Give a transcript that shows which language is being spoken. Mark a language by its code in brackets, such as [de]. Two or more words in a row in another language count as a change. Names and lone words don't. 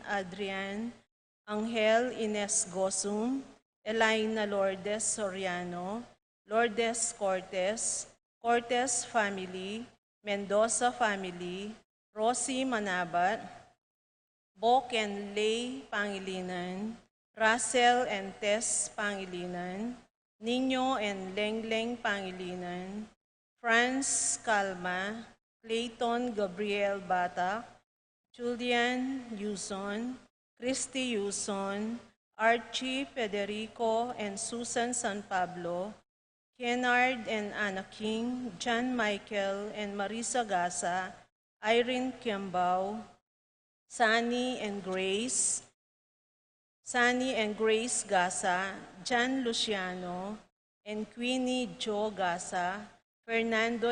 [en] Adrian, Angel Ines Gosum, Elena Lourdes Soriano, Lourdes Cortez, Cortez family, Mendoza family, Rosie Manabat, Bok and Lay Pangilinan, Russell and Tess Pangilinan, Nino and Lengleng Pangilinan, Franz Calma, Clayton Gabriel Batak, Julian Yuson, Christy Yuson, Archie Federico and Susan San Pablo, Kennard and Anna King, John Michael and Marisa Gasa, Irene Kiambao, Sunny and Grace Gasa, John Luciano, and Queenie Jo Gasa, Fernando